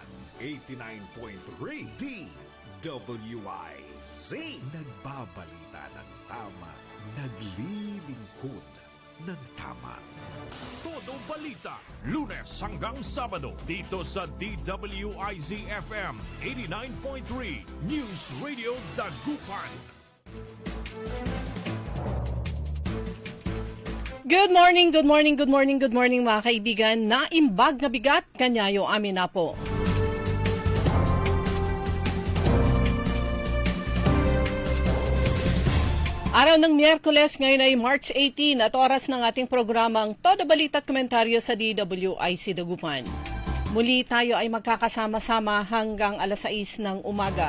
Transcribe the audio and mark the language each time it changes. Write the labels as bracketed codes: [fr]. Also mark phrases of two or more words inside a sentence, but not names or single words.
[tl] 89.3 DWIZ. Nagbabalita ng tama, naglilingkod ng tama. Todo balita, Lunes hanggang Sabado, dito sa DWIZ-FM 89.3 News Radio Dagupan. [en] Good morning, good morning, good morning, good morning [tl] mga kaibigan. [ilo] Naimbag na bigat, kanyayo amin na po. [tl] Araw ng Miyerkules, ngayon ay March 18 at oras ng ating programang Todo Balita at Komentaryo sa DWIC Dagupan. Muli tayo ay magkakasama-sama hanggang alas 6 ng umaga.